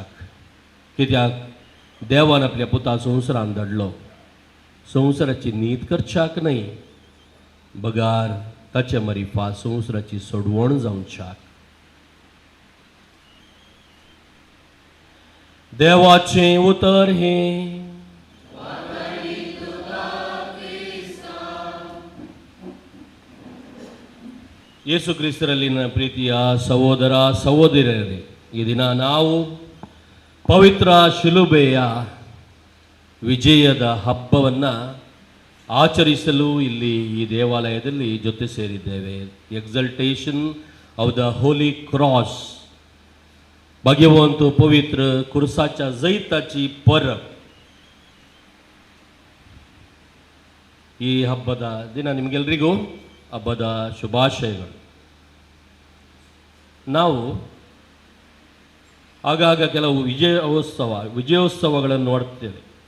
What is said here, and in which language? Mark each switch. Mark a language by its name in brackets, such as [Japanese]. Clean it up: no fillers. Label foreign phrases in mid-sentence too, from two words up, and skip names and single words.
[Konkani] कित्याक देवान आपल्या पुता संवसारान धाडलो संवसाराची नीत करच्याक न्हय, बगार ताचे मरिफा संवसाराची सोडवण जावच्याक. देवाचें उतर हें. [Kannada] ಯೇಸು ಕ್ರಿಸ್ತರಲ್ಲಿನ ಪ್ರೀತಿಯ ಸಹೋದರ ಸಹೋದರಿಯರೇ, ಈ ದಿನ ನಾವು ಪವಿತ್ರ ಶಿಲುಬೆಯ ವಿಜಯದ ಹಬ್ಬವನ್ನು ಆಚರಿಸಲು ಇಲ್ಲಿ ಈ ದೇವಾಲಯದಲ್ಲಿ ಜೊತೆ ಸೇರಿದ್ದೇವೆ. [English] Exaltation of the Holy Cross. [Konkani] भगवंत पवित्र कुर्साच्या जैताची परब. [Kannada] ಈ ಹಬ್ಬದ ದಿನ ನಿಮಗೆಲ್ಲರಿಗೂ ಹಬ್ಬದ ಶುಭಾಶಯಗಳು. ನಾವು ಆಗಾಗ ಕೆಲವು ವಿಜಯೋತ್ಸವಗಳನ್ನು ನೋಡ್ತೇವೆ.